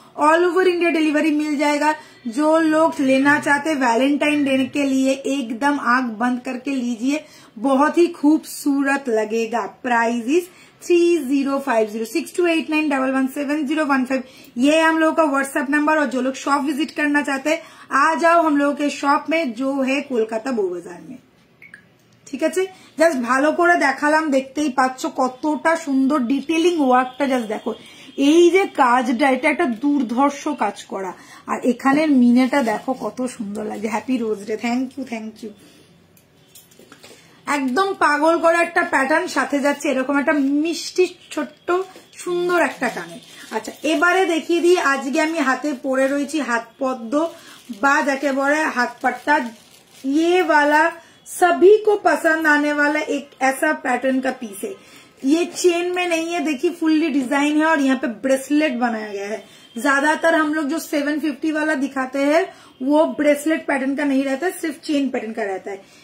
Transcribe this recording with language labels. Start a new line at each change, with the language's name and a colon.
Hindi: All over India delivery मिल जाएगा। जो लोग लेना चाहते वैलेंटाइन डे के लिए एकदम आंख बंद करके लीजिए, बहुत ही खूबसूरत लगेगा। Price is 3050। 6289117015 ये है हम लोगों का व्हाट्सएप नंबर। और जो लोग शॉप विजिट करना चाहते हैं आ जाओ हम लोगों के शॉप में, जो है कोलकाता बो बाजार में।
Bangla: ঠিক আছে, জাস্ট ভালো করে দেখালাম, দেখতেই পাচ্ছ কতটা সুন্দর ডিটেলিং ওয়ার্কটা। জাস্ট দেখো এই যে কাজটা, এটা একটা দুর্ধর্ষ কাজ করা, আর এখানের মিনেটা দেখো কত সুন্দর লাগছে। Happy rose day, thank you thank you. একদম পাগল করা একটা প্যাটার্ন, সাথে যাচ্ছে এরকম একটা মিষ্টি ছোট্ট সুন্দর একটা কানে। আচ্ছা, এবারে দেখিয়ে দিই আজকে আমি হাতে পরে রয়েছি হাত পদ্ম, বা যাকে বলে হাত পাট্টা।
Hindi: ये वाला सभी को पसंद आने वाला एक ऐसा पैटर्न का पीस है। ये चेन में नहीं है, देखिए फुल्ली डिजाइन है, और यहाँ पे ब्रेसलेट बनाया गया है। ज्यादातर हम लोग जो 750 वाला दिखाते हैं वो ब्रेसलेट पैटर्न का नहीं रहता है, सिर्फ चेन पैटर्न का रहता है।